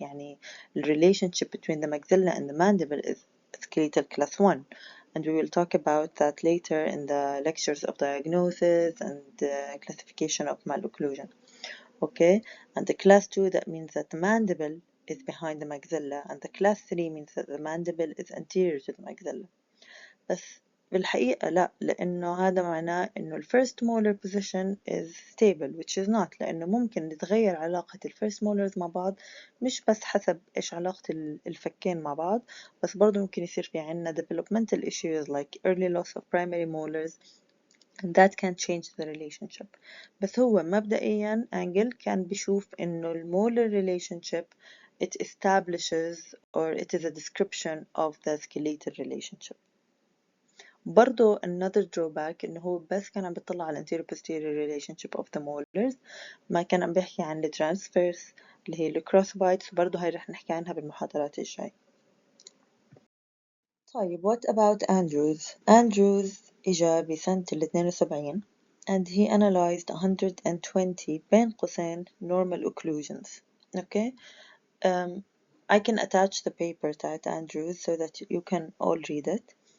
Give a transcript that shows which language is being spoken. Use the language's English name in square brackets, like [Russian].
[Arabic] يعني [English] the relationship between the maxilla and the mandible is skeletal class 1. And we will talk about that later in the lectures of diagnosis and classification of malocclusion. Okay, and the class 2 that means that the mandible is behind the maxilla, and the class 3 means that the mandible is anterior to the maxilla. [Arabic] بس بالحقيقة لا، لأنه هذا معناه إنه ال [English] first molar position is stable, which is not، [Arabic] لأنه ممكن تتغير علاقة ال first molars مع بعض مش بس حسب إيش علاقة الفكين مع بعض، بس برضه ممكن يصير في عنا [English] developmental issues like early loss of primary molars and that can change the relationship. [Arabic] بس هو مبدئيا Angle كان بيشوف إنه [English] molar relationship it establishes or it is a description of the skeletal relationship. [Arabic] برضو [English] another drawback [Arabic] إنه هو بس كان عم بيطلع على [English] anterior posterior relationship of the molars، [Arabic] ما كان عم بيحكي عن ال transverse اللي هي ال crossbites، وبرضو هاي رح نحكي عنها بالمحاضرات الجاي. طيب [English] what about Andrews؟ Andrews [Arabic] إجا بسنة 72 [English] and he analyzed 120 [Arabic] بين قوسين [English] normal occlusions. Okay, I can attach the paper [Arabic] تاعت [English] Andrews so that you can all read it.